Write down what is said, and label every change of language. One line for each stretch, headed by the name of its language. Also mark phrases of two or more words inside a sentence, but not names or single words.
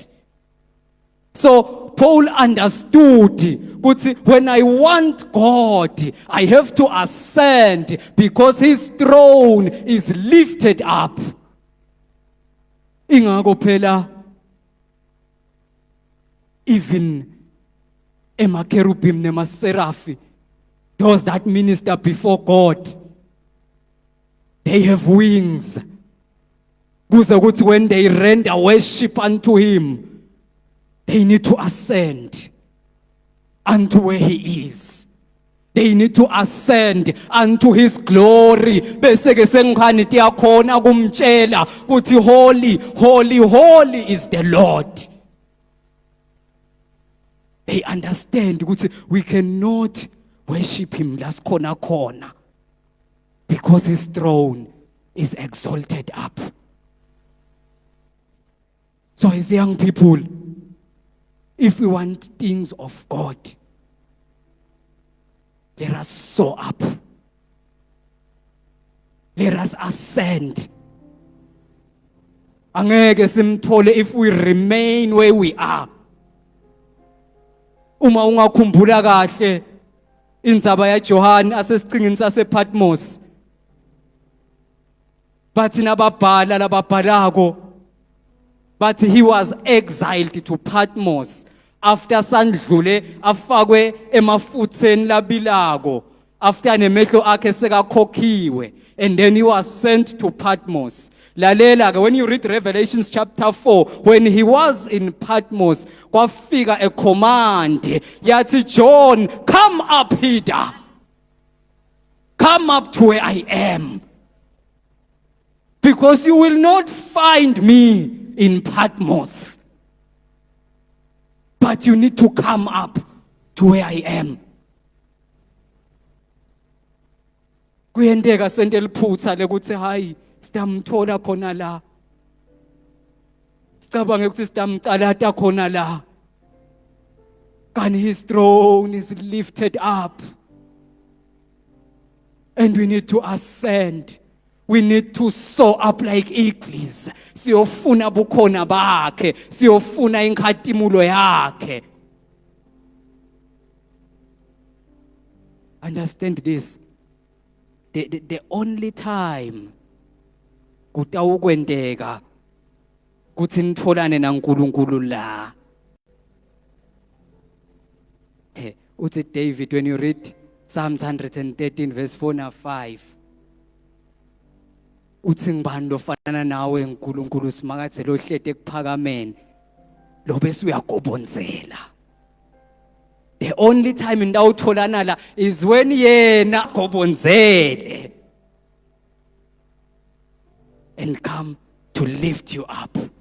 English: So Paul understood ukuthi when I want God, I have to ascend because his throne is lifted up.
Swati: Ingako phela even emakerubim nemaserafi,
English: those that minister before God, they have wings.
Swati: Kuze ukuthi
English: when they render worship unto him, they need to ascend unto where he is. They need to ascend unto his glory.
Swati: Bese ke sengikhani tiyakhona kumtshela ukuthi
English: holy, holy, holy is the Lord. They understand ukuthi we cannot worship him
Swati: las khona
English: because his throne is exalted up. So as young people, if we want things of God, let us soar up. Let us ascend.
Swati: Angeke simthole
English: if we remain where we are.
Swati: Uma ungakhumbula kahle indzaba yaJohane asesicingini sasePatmos, bathi nababhala lababhalako bathi
English: he was exiled to Patmos after
Swati: sandlule afakwe emafutheni labilako, after nemehlo akhe sekakhokhiwe,
English: and then he was sent to Patmos.
Swati: Lalela ke,
English: when you read Revelations chapter 4, when he was in Patmos, kwafika a command yathi, John, come up hither, come up to where I am, because you will not find me in Patmos, but you need to come up to where I am.
Swati: Kuyenteka sente liphutha lekuthi hayi sitamthola khona la, sicabange ukuthi sitamcalata khona la, kanti
English: his throne is lifted up, and we need to ascend. We need to soar up like eagles.
Swati: Siyofuna bukhona bakhe, siyofuna inkhatimulo yakhe.
English: Understand this. The only time
Swati: kutawukwenteka kuthi nitfolane naNkulunkulu la.
English: Uthi David, when you read Psalms 113 verse 4 and 5,
Swati: uthi ngibani lofanana nawe nkulunkulu simakathe lohlete ekuphakameni lo bese uyagobonzela.
English: The only time
Swati: nitawutholana la
English: is when
Swati: yena gobonzele
English: and come to lift you up.